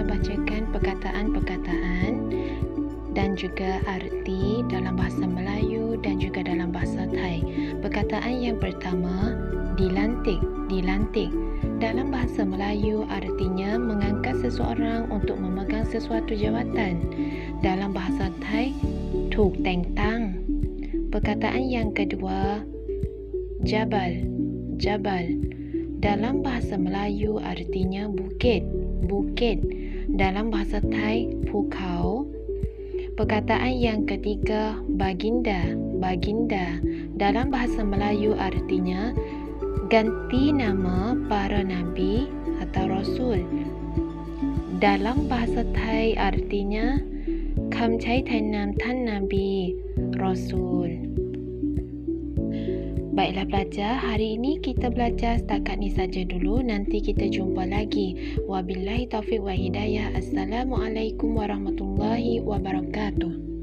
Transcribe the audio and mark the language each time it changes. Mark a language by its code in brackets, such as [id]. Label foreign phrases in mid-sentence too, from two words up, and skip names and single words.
[ms] bacakan perkataan-perkataan dan juga arti dalam bahasa Melayu dan juga dalam bahasa Thai. Perkataan yang pertama, Dilantik, dilantik. Dalam bahasa Melayu artinya mengangkat seseorang untuk memegang sesuatu jawatan. Dalam bahasa Thai, [th] ถูกแต่งตั้ง. [ms] Perkataan yang kedua, jabal, jabal. Dalam bahasa Melayu artinya bukit, bukit. Dalam bahasa Thai, ภูเขา. Perkataan yang ketiga, baginda, baginda. Dalam bahasa Melayu artinya ganti nama para nabi atau rasul. Dalam bahasa Thai artinya [th] คำใช้แทนนามท่านนาบี Rasul. [ms] Baiklah pelajar, hari ini kita belajar setakat ni saja dulu. Nanti kita jumpa lagi. [ar] وبالله التوفيق والهداية. السلام عليكم ورحمة الله وبركاته.